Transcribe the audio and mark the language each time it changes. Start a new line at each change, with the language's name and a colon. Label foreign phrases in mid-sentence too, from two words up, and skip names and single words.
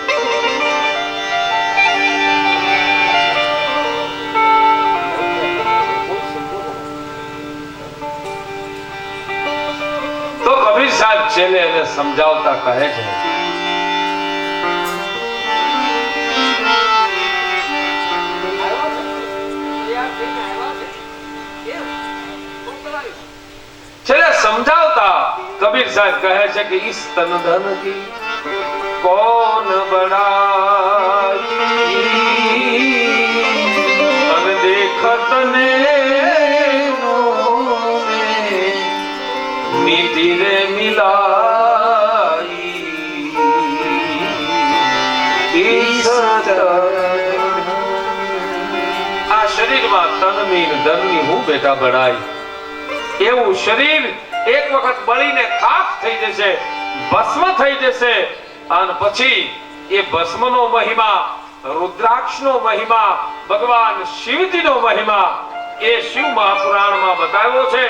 Gujarati: કબીર સાહેબ છેલ્લે એને સમજાવતા કહે છે છેલ્લે સમજાવતા કબીર સાહેબ કહે છે કે
Hindi: इस तन धन की कौन बड़ाई, अन देखत ने मीठी रे मिलाई,
Gujarati: આ શરીરમાં તનની ધનની હું બેટા બળાઈ. એવું શરીર એક વખત બળીને ખાખ થઈ જશે, ભસ્મ થઈ જશે, અને પછી એ ભસ્મનો મહિમા, રુદ્રાક્ષનો મહિમા, ભગવાન શિવજીનો મહિમા એ શિવ મહાપુરાણમાં બતાવ્યો છે.